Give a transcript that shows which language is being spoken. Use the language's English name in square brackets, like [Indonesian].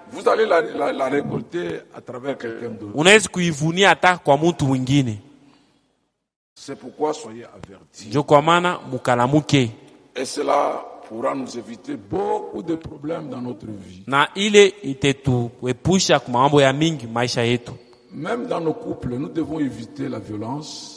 [French] vous allez la récolter à travers quelqu'un d'autre. [Swahili] Unaweza kuivunia hata kwa mtu mwingine. [French] C'est pourquoi soyez avertis. [Swahili] Ndio kwa maana mukalamuke. [French] Et cela pourra nous éviter beaucoup de problèmes dans notre vie. [Swahili] Na ile itetuepusha kwa mambo ya mingi maisha yetu. [French] Même dans nos couples, nous devons éviter la violence.